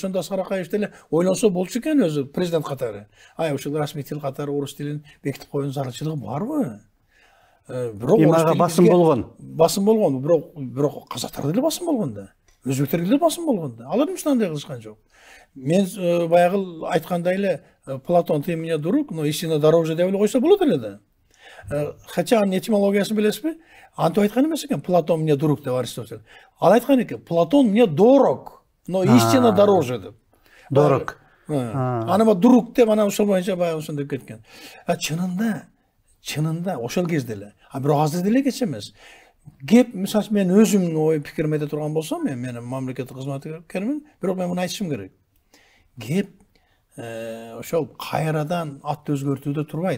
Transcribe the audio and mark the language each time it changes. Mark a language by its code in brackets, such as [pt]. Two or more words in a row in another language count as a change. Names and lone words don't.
[ky] Ошондо Аскар Акаев деле ойлонсо болчу экен өзү президент катары. Ушул расмий тил катары орус тилин бекитип коюунун зарылчылыгы барбы? Бирок ага басым болгон. Басым болгон, бирок казактарда деле басым болгон да. Өзбектерде деле басым болгон да. Алар эмне андай кылышкан жок. Мен баягы айткандай эле [ru] Платон ты меня друг, но истина дороже [ky] деп эле койсо болот эле да. Хотя анын этимологиясын билесизби? Антип айткан эмес экен, [ru] Платон мне друг [ky] деп Аристотель. Ал айткан экен, [ru] Платон мне дорог, но истина дороже деп. Дорог. [ky] Анама друг деп ана ошол боюнча баягы ошондой кеткен. Чынында ошол кезде эле. Бирок азыр деле кеч эмес. Кеп, мисалы мен өзүмдүн ой пикиримди айта турган болсом, мен мамлекеттик кызматкермин, бирок мен муну айтышым керек. Кеп ошол кайрадан ат өзгөртүүдө турбайт.